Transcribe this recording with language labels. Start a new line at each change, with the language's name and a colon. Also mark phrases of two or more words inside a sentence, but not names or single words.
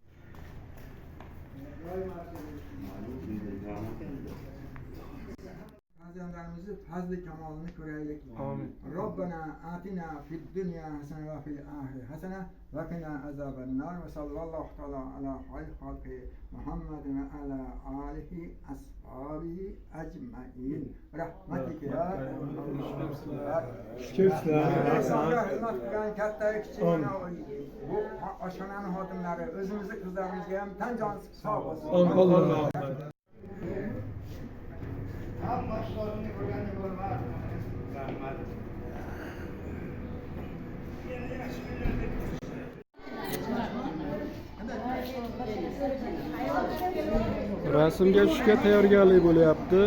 Uzbek: Farzandlarimizni fazli kamolini ko'raylik. Amin.
Arabic: ربنا آتنا في الدنيا حسنة وفي الآخرة حسنة وقنا عذاب النار وصلى الله تعالى على خير خلق محمد وعلى آله أصحابه أجمعين. رحمتك يا رحمن.
Uzbek: Katta kichik bu oshxonani xodimlari, o'zimizni qizlarimizga ham tan jon sog' bo'lsin. Alloh. Hamma ishlarni ko'rganda bo'lmadi. Rahmat. Rasmga tushishga tayyorgarlik bo'lyapti.